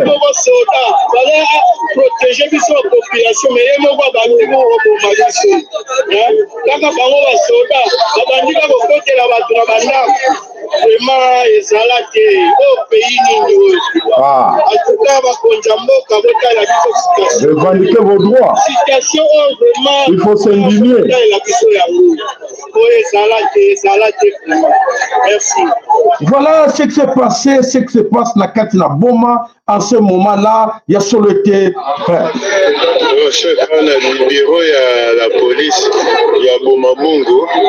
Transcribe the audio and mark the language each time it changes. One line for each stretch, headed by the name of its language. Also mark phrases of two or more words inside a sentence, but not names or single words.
Lingala: Moko soda bala protéger biso population mais moko bandi mo bomba biso. Kaka bango ba soda babandi ka kokotela bato na bandako vraiment ezala te au pays nini
French: en tout cas
Lingala: bakonja mboka botala biso situation.
French: Revendiquez vos droits. Situation vraiment il faut s'indigner.
Lingala: La biso yango ezala te vraiment. Merci.
French: Voilà ce qui s'est passé, ce qui se passe
Lingala: na kati na Boma
French: en ce moment-là. Il y a solo été
Lingala: chef na bureau ya
French: la police
Lingala: ya Bomabungu.